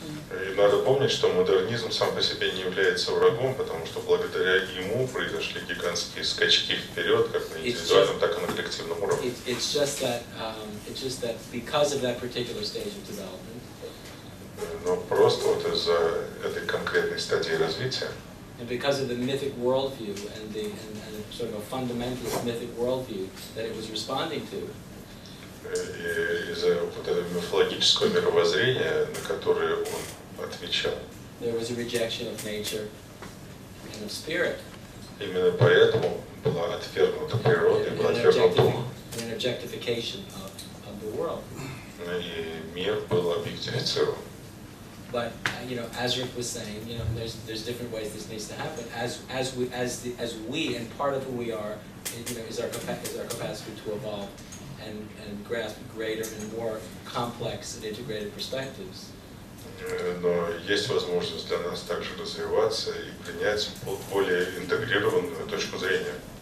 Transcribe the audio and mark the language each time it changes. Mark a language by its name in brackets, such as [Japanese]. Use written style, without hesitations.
[Russian] И надо помнить, что модернизм сам по себе не является врагом, потому что благодаря ему произошли гигантские скачки вперед, как на индивидуальном, так и на коллективном уровне. [English] It's just that because of that particular stage of development, [Russian] Но просто вот из-за этой конкретной стадии развития, [English] and because of the mythic worldview and sort of a fundamentalist mythic worldview that it was responding to, [Russian] и из-за вот этого мифологического мировоззрения, на которое он отвечал. [English] there was a rejection of nature and of spirit. [Russian] Именно поэтому была отвергнута природа и был отвергнут дух. [English] An objectification of the world. [Russian] И мир был объектифицирован. [English] But as Rick was saying, there's different ways this needs to happen. As we and part of who we are, is our capacity to evolve and grasp greater and more complex and integrated perspectives. [Russian] Но есть возможность для нас также развиваться и принять более интегрированную точку зрения.